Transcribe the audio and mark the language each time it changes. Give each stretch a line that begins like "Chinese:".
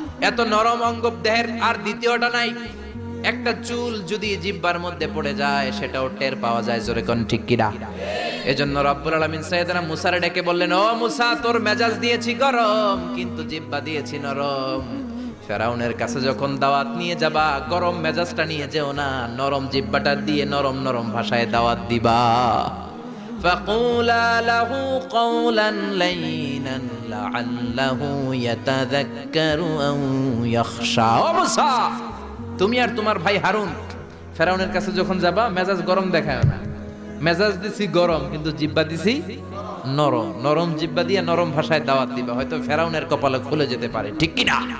Bangla: এত নরম অঙ্গ দেহের আর দ্বিতীয়টা নাই। একটা চুল যদি জিহ্বার মধ্যে পড়ে যায়, সেটাও টের পাওয়া যায়। জোরে কোন ঠিক কিনা? এজন্য রব্বুল আলামিন সাইয়েদনা মুসারে ডেকে বললেন, ও মুসা, তোর মেজাজ দিয়েছি গরম, কিন্তু জিহ্বা দিয়েছি নরম। ফেরাউনের কাছে যখন দাওয়াত নিয়ে যাবা, গরম মেজাজটা নিয়ে যেও না, নরম জিহ্বাটা দিয়ে নরম নরম ভাষায় দাওয়াত দিবা।
Arabic: فقولا له قولا لينا لعله يتذكر أو يخشى।
Bangla: ও মুসা, তুমি আর তোমার ভাই হারুন ফেরাউনের কাছে যখন যাবা, মেজাজ গরম দেখায় না। মেজাজ দিছি গরম, কিন্তু জিহ্বা দিছি নরম। নরম জিহ্বা দিয়ে নরম ভাষায় দাওয়াত দিবা, হয়তো ফেরাউনের কপালে খুলে যেতে পারে। ঠিক কি না?